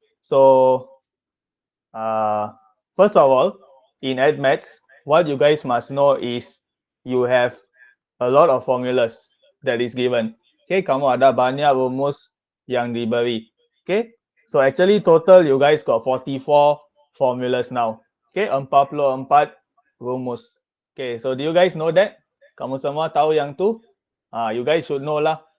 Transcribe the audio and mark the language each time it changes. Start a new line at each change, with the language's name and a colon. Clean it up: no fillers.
English: So first of all, in maths, what you guys must know is you have a lot of formulas that is given.
Malay: Okay, kamu ada banyak rumus yang diberi.
English: Okay, so actually total you guys got 44 formulas now. Okay,
Malay: 44 rumus.
English: Okay, so do you guys know that?
Malay: Kamu semua tahu yang tu?
English: You guys should know lah.